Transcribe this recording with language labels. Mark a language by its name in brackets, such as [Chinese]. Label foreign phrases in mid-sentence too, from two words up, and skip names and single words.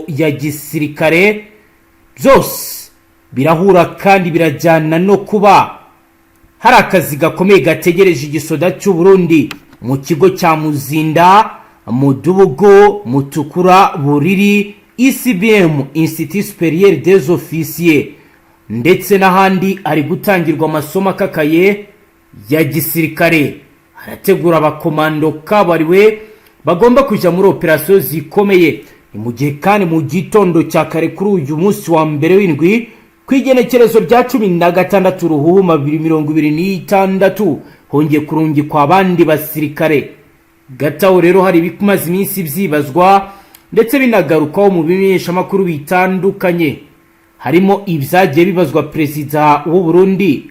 [Rundi] ya gisirikare byose birahura kandi birajyana no kuba hari akazi gakomeye gategereje Igisoda cy'u Burundi mu kigo cya Muzinda, Mudubugo, Mutukura, Buriri, ICBM Institut Supérieur des Officiers ndetse n'ahandi ari gutangirwa amasomo akakaye ya gisirikare. Harategura abakomando kabariwe bagomba kujya muri operasiyo zikomeye. Ni mu gihe kandi mu gitondo cya kare kuri uyu munsi wa mbere w'indwi kwigenekerezo rya 16 Ruhuma 2026 hongeye kurungikwa abandi basirikare. Gataho rero hari bikumaze iminsi byibazwa ndetse binagarukaho mu bimenyesha makuru bitandukanye, harimo ibyagiye bibazwa Perezida w'u Burundi.